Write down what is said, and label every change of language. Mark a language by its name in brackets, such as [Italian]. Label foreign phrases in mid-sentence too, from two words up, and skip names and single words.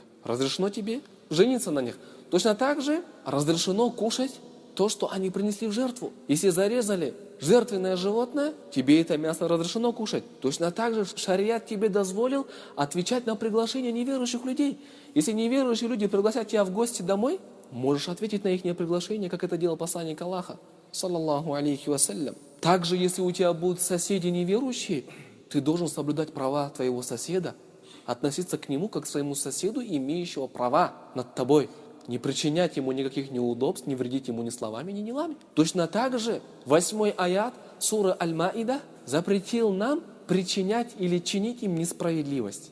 [Russian] Разрешено тебе жениться на них. Точно так же разрешено кушать то, что они принесли в жертву. Если зарезали жертвенное животное, тебе это мясо разрешено кушать. Точно так же шариат тебе дозволил отвечать на приглашение неверующих людей. Если неверующие люди пригласят тебя в гости домой, можешь ответить на их приглашение, как это делал посланник Аллаха, [Arabic] صلى الله عليه وسلم. [Russian] Также, если у тебя будут соседи неверующие, ты должен соблюдать права твоего соседа, относиться к нему как к своему соседу, имеющего права над тобой. Не причинять ему никаких неудобств, не вредить ему ни словами, ни делами. Точно так же 8 аят суры Аль-Маида запретил нам причинять или чинить им несправедливость.